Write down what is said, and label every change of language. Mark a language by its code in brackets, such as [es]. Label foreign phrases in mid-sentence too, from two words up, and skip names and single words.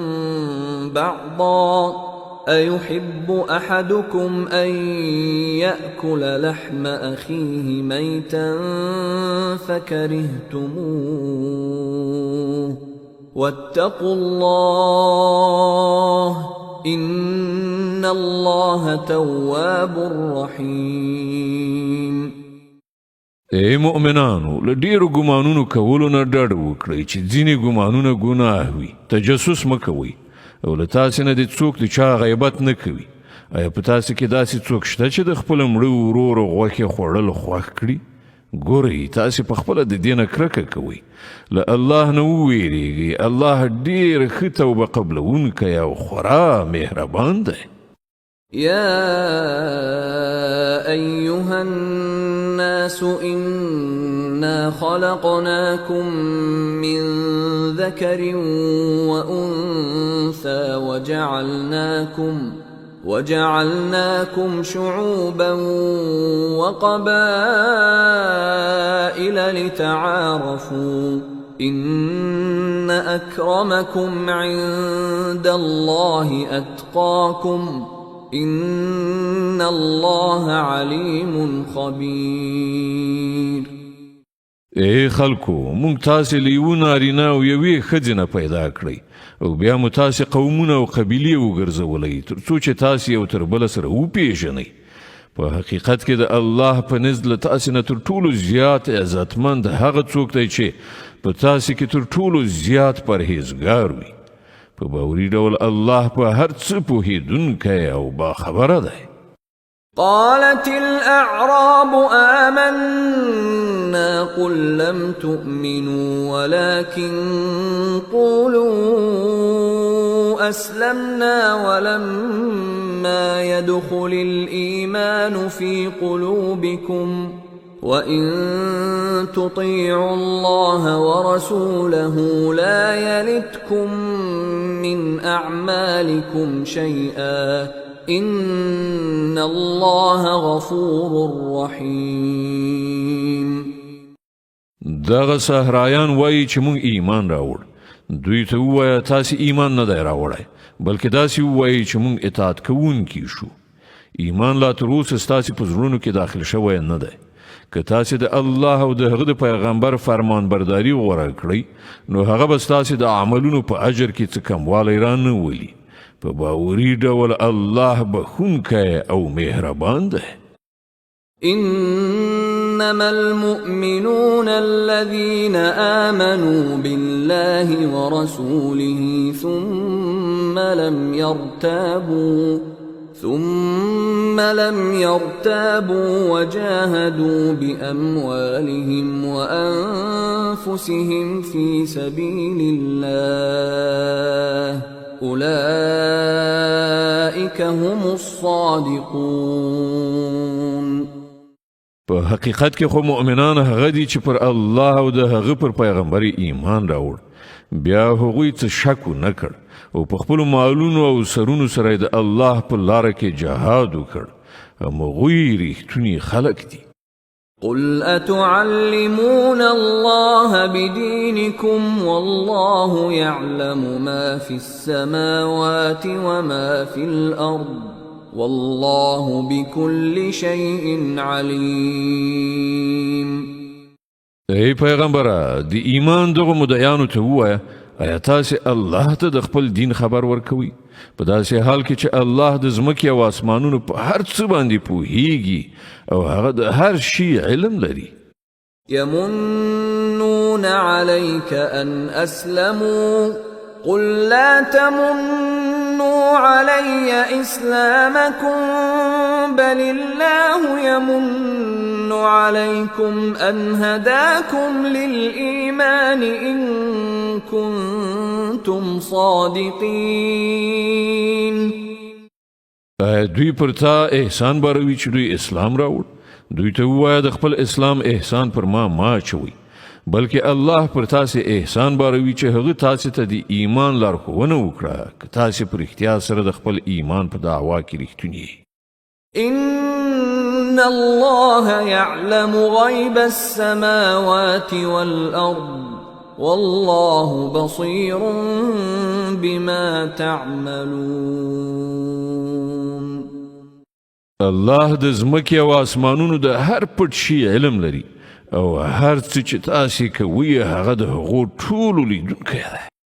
[ar] بعضا أيحب أحدكم أن يأكل لحم أخيه ميتا فكرهتموه واتقوا الله إن الله تواب رحيم. [ps] ای مؤمنانو له ډیرو ګمانونو کولو نه ډډ وکړئ چې ځینې ګمانونه ګناه وي. تجسس مه کوئ او له تاسې نه د څوک د چا غیبت نه کوي. آیا په تاسې کې داسې څوک شته چې د خپل مړه ورور غوښې خوړل خوښ کړي؟ ګورئ تاسې په خپله د دې نه کرکه کوئ. له الله نه وویریږئ. الله ډېر ښه توبه قبلونکی او خورا مهربان دی. [ar] يا أيها الناس إنا خلقناكم من ذكر وأنثى وجعلناكم شعوبا وقبائل لتعارفوا إن أكرمكم عند الله أتقاكم إن الله عليم خبير. [ps] اے خلکو مونږ تاسې له یوه نارینه او یوې ښځې نه پیدا کړئ او بیا مو تاسې قومونه او قبیلې وګرځولئ تر څو چې تاسې یو تر بله سره وپېژنئ. په حقیقت کې د الله په نزد له تاسې نه تر ټولو زیات عزتمند هغه څوک دی چې په تاسې کې تر ټولو زیات پرهیزګار وي. په باوري ډول الله په هر څه پوهېدونکی او باخبره دی. [ar] قالت الأعراب آمنا قل لم تؤمنوا ولكن قولوا أسلمنا ولما يدخل الإيمان في قلوبكم وإن تطيعوا الله ورسوله لا يلتكم من أعمالكم شيئا إن الله غفور رحيم. [ps] دغه صحرایان وایي چې مونږ ایمان راوړ. دوی ته ووایه تاسې ایمان نه دی راوړی بلکې داسې ووایي چې مونږ اطاعت کوونکي شو. ایمان لا تر اوسه ستاسې په زړونو کې داخل شوی نه دی. که تاسې د الله او د هغه د پیغمبر فرمانبرداري غوره کړئ نو هغه به ستاسې د عملونو په اجر کې څه کموالی رانه ولي. په باوري ډول الله بخونکی او مهربان دی. [ar] إنما المؤمنون الذين آمنوا بالله ورسوله ثم لم يرتابوا وجاهدوا بأموالهم وأنفسهم في سبيل الله أولئك هم الصادقون. [ps] په حقیقت کې خو مؤمنان هغه دي چې پر الله او د هغه پر پیغمبر ایمان راوړ بیا هغوی څه شک نه کړ او په خپلو مالونو او سرونو سره د الله په لاره کې جهاد وکړ. هغوی ریښتوني خلک دي. [ar] قل أتعلمون الله بدينكم والله يعلم ما في السماوات وما في الأرض والله بكل شيء عليم. [ps] ای پیغمبره د ایمان دغه مدعیانو ته ووایه آیا تاسې الله ته د خپل دین خبر ورکوي په داسې حال کې چې الله د ځمکې او آسمانونو په هر څه باندې پوهیږي او هغه د هر شي علم لري. [ar] يمنون عليك أن أسلموا قل لا تمنوا علي إسلامكم بل الله يمن عليكم أن هداكم للإيمان إن كنتم صادقين. [ps] دوی پر تا احسان باروي چې دوی اسلام راوړ. دوی ته ووایه د خپل اسلام احسان پر ما چوي بلکې الله پر تاسې احسان باروي چې هغه تاسې ته د ایمان لارښوونه وکړه که تاسې په رښتیا سره د خپل ایمان په دعوا کې رښتونی. [ar] إن الله يعلم غيب السماوات والأرض والله بصير بما تعملون. [ps] الله د ځمکې او آسمانونو د هر پټ شي علم لري او هر څه چې تاسې کوئ هغه د هغو ټولو لیدونکی دی.